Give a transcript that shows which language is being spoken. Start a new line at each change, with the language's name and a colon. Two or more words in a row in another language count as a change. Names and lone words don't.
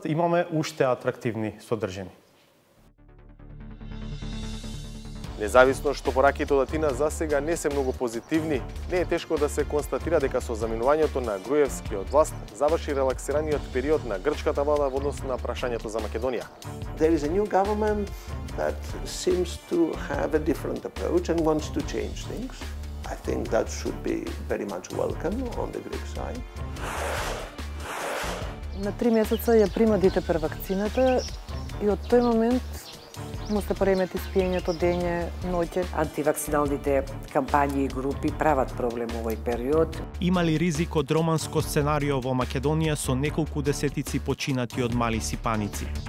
Macedonian: Имаме уште атрактивни содржини. Независно што пораките од Атина за сега не се многу позитивни, не е тешко да се констатира дека со заминувањето на Груевски од власт заврши релаксираниот период на грчката влада во однос на прашањето за Македонија.
English: There is a new government that seems to have a different approach and wants to change things. I think that should be very much welcome on the Greek side.
Macedonian: На 3 месеца ја прима дитепер вакцината и од тој момент му се поремети спиењето дење, ноќе. Антивакциналните кампањи и групи прават проблем овој период. Има ли ризик од романско сценарио во Македонија со неколку десетици починати од мали сипаници?